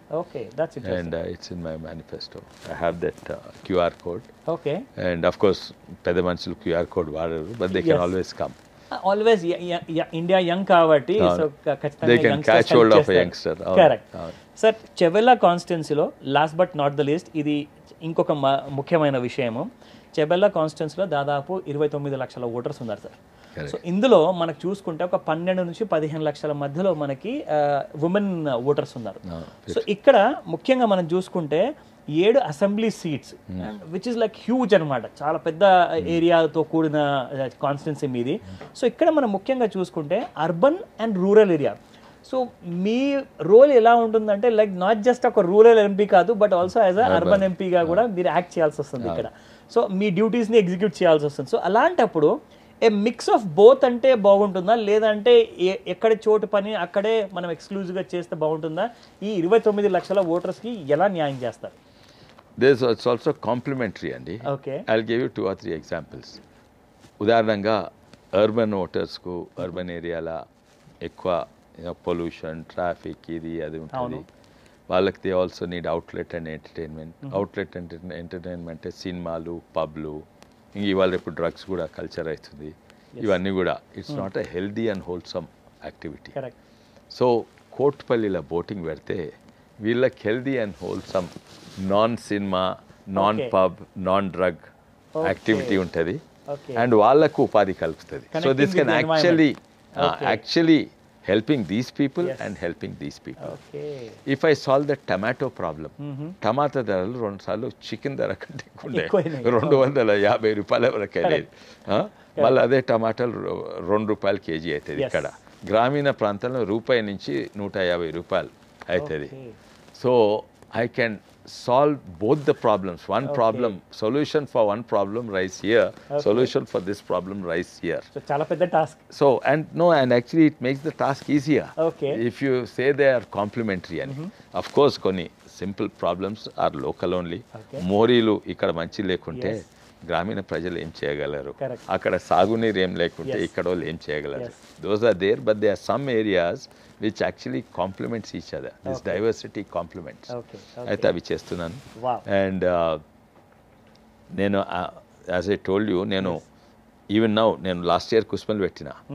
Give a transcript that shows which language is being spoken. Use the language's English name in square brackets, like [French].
[English] Okay, that's interesting. And it's in my manifesto. I have that QR code. Okay. And of course, [Telugu] పెద్ద మనుషులు [English] QR code [Telugu] వాడరు, [English] but they can always come. Always India young [Telugu] కాబట్టి so ఖచ్చితంగా [English] they can catch hold of a youngster. Correct. [Telugu] Sir, Chevella కాన్స్టిట్యున్సీలో last but not the least ఇది ఇంకొక ముఖ్యమైన విషయము. చెవెళ్ళ కాన్స్టిట్యున్సీలో దాదాపు 29 లక్షల ఓటర్స్ ఉన్నారు సార్. సో ఇందులో మనకు చూసుకుంటే ఒక 12 నుంచి 15 లక్షల మధ్యలో మనకి ఉమెన్ ఓటర్స్ ఉన్నారు. సో ఇక్కడ ముఖ్యంగా మనం చూసుకుంటే 7 assembly seats, [English] which is like huge [Telugu] అనమాట. చాలా పెద్ద ఏరియాతో కూడిన కాన్స్టిట్యున్సీ మీది. సో ఇక్కడ మనం ముఖ్యంగా చూసుకుంటే urban and rural area. So మీ role ఎలా ఉంటుందంటే [English] like not just [Telugu] ఒక రూరల్ ఎంపీ కాదు, [English] but also as a [Telugu] urban ఎంపీగా కూడా మీరు యాక్ట్ చేయాల్సి వస్తుంది ఇక్కడ. సో మీ డ్యూటీస్ని ఎగ్జిక్యూట్ చేయాల్సి వస్తుంది. సో అలాంటప్పుడు [English] a mix of both [Telugu] అంటే బాగుంటుందా, లేదంటే ఎక్కడ చోటు పని అక్కడే మనం ఎక్స్క్లూజివ్గా చేస్తే బాగుంటుందా? ఈ 29 లక్షల ఓటర్స్కి ఎలా న్యాయం చేస్తారు? [English] It's also complementary అండి. Okay. I'll give you 2 or 3 examples. [Telugu] ఉదాహరణంగా urban ఓటర్స్కు urban ఏరియాలో ఎక్కువ పొల్యూషన్, ట్రాఫిక్ ఇది అది ఉంటుంది. వాళ్ళకి [English] They also need outlet and entertainment. [Telugu] Outlet and entertainment సినిమాలు, పబ్లు, ఇంక ఇవాళ రేపు డ్రగ్స్ కూడా కల్చర్ అవుతుంది. ఇవన్నీ కూడా [English] It's not a healthy and wholesome activity. [Telugu] So కోట్పల్లిలో boating పెడితే వీళ్ళకి healthy and wholesome non cinema, non pub, non drug activity ఉంటుంది అండ్ వాళ్ళకు ఉపాధి కలుపుతుంది. [English] So this can actually helping these people and helping these people. If I solve the tomato problem, [Telugu] టమాటా ధరలు 2 సార్లు chicken ధర కంటే ఉండే 250 రూపాయల వరకు వెళ్ళేది. మళ్ళీ అదే టమాటాలు 2 రూపాయలు కేజీ అవుతుంది. ఇక్కడ గ్రామీణ ప్రాంతంలో రూపాయి నుంచి 150 రూపాయలు అవుతుంది. [English] So I can solve both the problems. One problem, solution for one problem rise here, solution for this problem rise here. [Telugu] So చాలా పెద్ద task. [English] So, and actually it makes the task easier. Okay. If you say they are complementary. Of course, [Telugu] కొన్ని [English] simple problems are local only. [Telugu] మోరీలు ఇక్కడ మంచి లేకుంటే గ్రామీణ ప్రజలు ఏం చేయగలరు, అక్కడ సాగునీరు ఏం లేకుంటే ఇక్కడ వాళ్ళు ఏం చేయగలరు. [English] Those are there, but there are some areas which actually complements each other. This diversity complements. [Telugu] అయితే అవి చేస్తున్నాను. అండ్ నేను [English] as I told you, [Telugu] నేను [English] even now [Telugu] నేను లాస్ట్ ఇయర్ కుస్మల్ పెట్టిన.